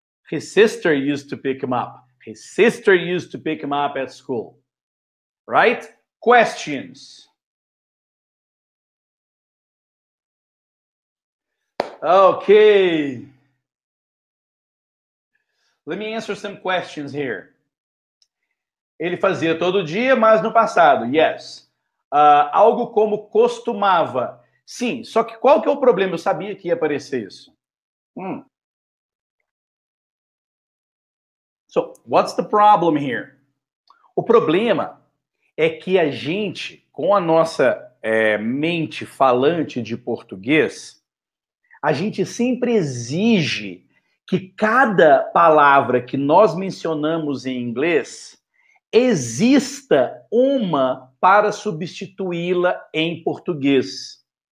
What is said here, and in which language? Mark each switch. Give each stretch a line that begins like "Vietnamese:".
English: His sister used to pick him up. His sister used to pick him up at school. Right? Questions. Okay. Let me answer some questions here.
Portuguese: Ele fazia todo dia, mas no passado. Yes. Algo como costumava. Sim, só que qual que é o problema? Eu sabia que ia aparecer isso.
English: So, what's the problem here?
Portuguese: O problema é que a gente, com a nossa mente falante de português, a gente sempre exige que cada palavra que nós mencionamos em inglês exista uma para substituí-la em português.